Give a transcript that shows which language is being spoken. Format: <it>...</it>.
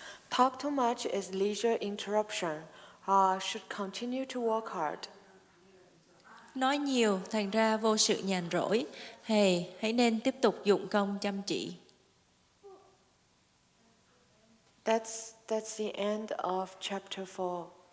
<en>Talk too much is leisure interruption. Should continue to work hard.</en> <vi>Nói nhiều thành ra vô sự nhàn rỗi. Hãy nên tiếp tục dụng công chăm chỉ.</vi> <en>That's the end of chapter 4.</en>